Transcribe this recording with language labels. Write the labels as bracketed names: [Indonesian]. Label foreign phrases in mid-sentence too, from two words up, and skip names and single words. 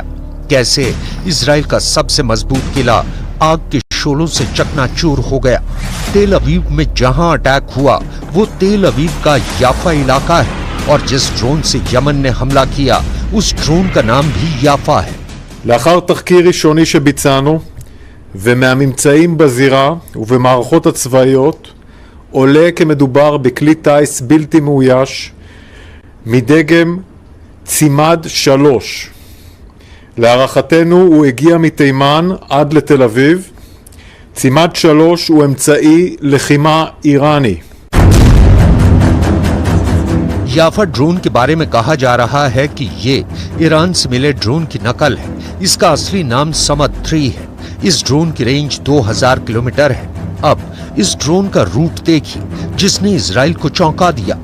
[Hindi] कैसे इजराइल का सबसे मजबूत किला आग के शोलों से चकनाचूर हो गया? तेल अवीव में जहां अटैक हुआ वो तेल अवीव का याफा इलाका है और जिस ड्रोन से यमन ने हमला किया उस ड्रोन का नाम भी याफा है। [Hebrew] לאחר תחקיר ראשוני שביצענו ומהממצאים בזירה ובמערכות הצבאיות עולה כי מדובר בכלי טייס בלתי מאויש מדגם צימד 3. להערכתנו הוא הגיע מתימן עד לתל אביב. צימד 3 הוא אמצעי לחימה איראני. [Hindi] याफा ड्रोन के बारे में कहा जा रहा है कि ये ईरान से मिले ड्रोन की नकल है। इसका असली नाम समद 3 है। इस ड्रोन की रेंज 2000 किलोमीटर है। अब इस ड्रोन का रूट देखिए जिसने इजराइल को चौंका दिया।